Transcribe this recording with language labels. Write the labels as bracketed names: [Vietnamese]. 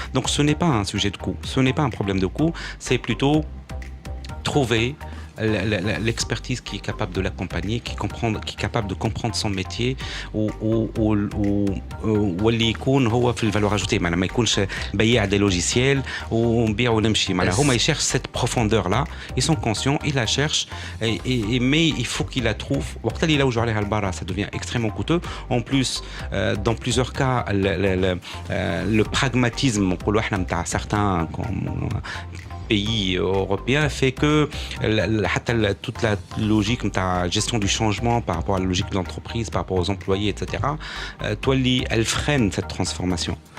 [French] Donc ce n'est pas un sujet de coût, ce n'est pas un problème de coût, c'est plutôt trouver l'expertise qui est capable de l'accompagner, qui est capable de comprendre son métier [Arabic] واللي يكون هو في الفالور اجوتي ما يكونش بياع [French] des logiciels [Arabic] ونبيع ونمشي معناها هما يشيرش [French] cette profondeur là, ils sont conscients, ils la cherchent mais il faut qu'ils la trouvent. [Arabic] وقت اللي يلوجوا عليها البارا [French] ça devient extrêmement coûteux. En plus dans plusieurs cas le pragmatisme [Arabic] نقولوا احنا نتاع [French] certains pays européens fait que toute la logique de gestion du changement par rapport à la logique de l'entreprise, par rapport aux employés, etc., elle freine cette transformation.